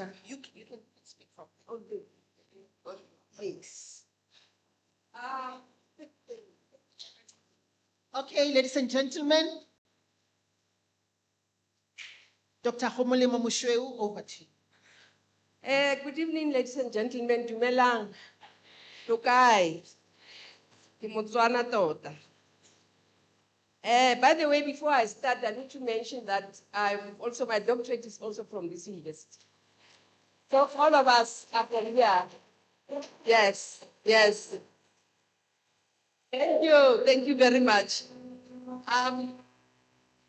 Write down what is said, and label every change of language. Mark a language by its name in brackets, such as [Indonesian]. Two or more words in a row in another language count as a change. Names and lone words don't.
[English] You can speak from. Oh, good. Thanks. Okay, ladies and gentlemen, Dr. Homolemo Mushweu, over to you. Good evening, ladies and gentlemen. [Tswana] Dumelang. Tokai. Ke Motswana tota. [English] By the way, before I start, I need to mention that my doctorate is also from this university. So all of us are from here. Yes, yes. Thank you very much.